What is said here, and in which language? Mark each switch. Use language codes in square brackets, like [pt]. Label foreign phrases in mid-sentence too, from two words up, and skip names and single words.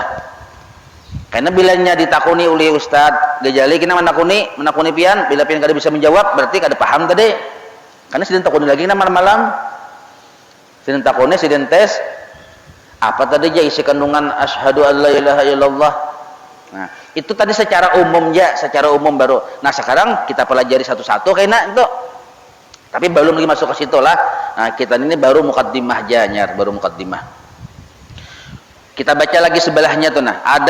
[bjn] Karena bilanya ditakuni oleh Ustadz Gejali kita menakuni pian, bila pian kada bisa menjawab berarti kada paham tadi. Karena sidin takuni lagi malam-malam. Sidin takuni, sidin tes. Apa tadi ya isi kandungan [ar] أشهد أن لا إله إلا الله. [bjn] Nah, itu tadi secara umum ya, secara umum baru. [id] Nah, sekarang kita pelajari satu-satu kayaknya itu. Tapi belum lagi masuk ke situ lah. [bjn] Nah, kita ini baru mukaddimah janyar, baru mukaddimah. Kita baca lagi sebelahnya tuh nah.